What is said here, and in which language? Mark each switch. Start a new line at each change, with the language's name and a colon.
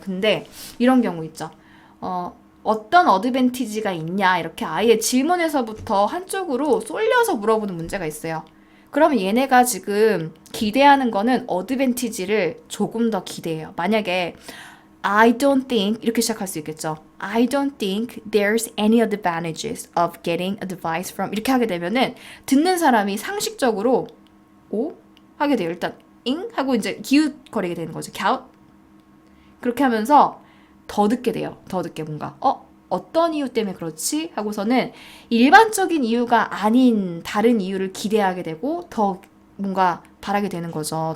Korean: 근데 이런 경우 있죠. 어떤 어드밴티지가 있냐 이렇게 아예 질문에서부터 한쪽으로 쏠려서 물어보는 문제가 있어요. 그러면 얘네가 지금 기대하는 거는 어드밴티지를 조금 더 기대해요. 만약에
English: I don't think
Korean: 이렇게 시작할 수 있겠죠.
English: I don't think there's any advantages of getting advice from
Korean: 이렇게 하게 되면은 듣는 사람이 상식적으로 오? 하게 돼요. 일단 잉? 하고 이제 기웃거리게 되는 거죠. 갸웃? 그렇게 하면서 더 듣게 돼요. 더 듣게 뭔가 어떤 이유 때문에 그렇지? 하고서는 일반적인 이유가 아닌 다른 이유를 기대하게 되고 더 뭔가 바라게 되는 거죠.